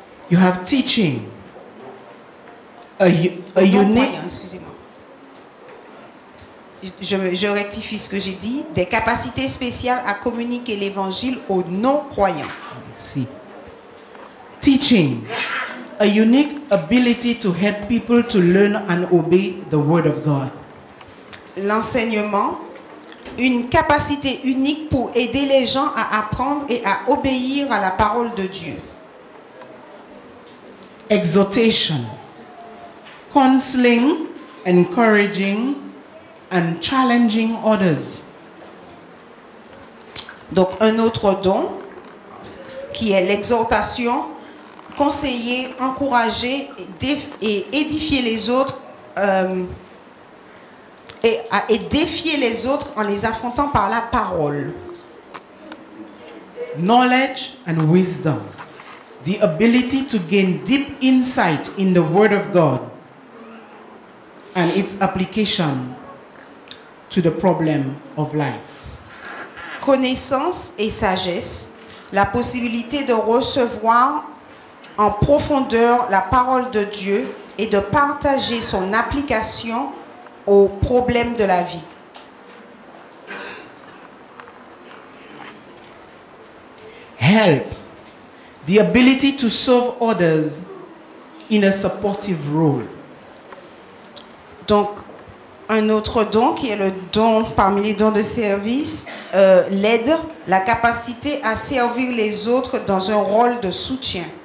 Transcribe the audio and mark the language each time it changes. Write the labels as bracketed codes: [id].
[en] You have teaching, a unique. [fr] Excusez-moi. Je rectifie ce que j'ai dit. Des capacités spéciales à communiquer l'évangile aux non-croyants. [en] See. Teaching, a unique ability to help people to learn and obey the word of God. [fr] L'enseignement, une capacité unique pour aider les gens à apprendre et à obéir à la parole de Dieu. [en] Exhortation, counseling, encouraging, and challenging others. [fr] Donc un autre don qui est l'exhortation, conseiller, encourager et édifier les autres et défier les autres en les affrontant par la parole. [en] Knowledge and wisdom, the ability to gain deep insight in the word of God and its application to the problem of life. [fr] Connaissance et sagesse, la possibilité de recevoir en profondeur la parole de Dieu et de partager son application aux problèmes de la vie. [en] Help, the ability to serve others in a supportive role. [fr] Donc, un autre don qui est le don parmi les dons de service, l'aide, la capacité à servir les autres dans un rôle de soutien.